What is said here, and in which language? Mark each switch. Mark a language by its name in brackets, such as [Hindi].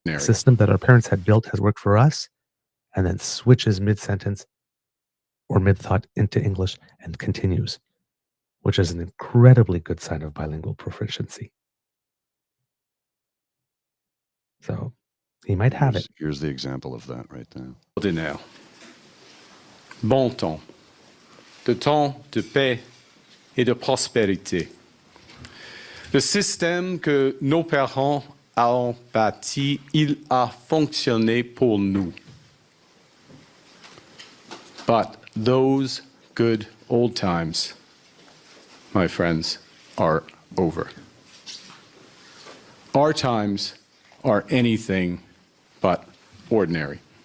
[English] The system that our parents had built has worked for us, and then switches mid-sentence or mid-thought into English and continues, which is an incredibly good sign of bilingual proficiency. So he might have it. Here's the example of that right there. [French] Ordinaire. Bon temps. De temps de paix et de prospérité. Le système que nos parents ont bâti, il a fonctionné pour nous. [English] But those good old times, my friends, are over. Our times are anything but ordinary.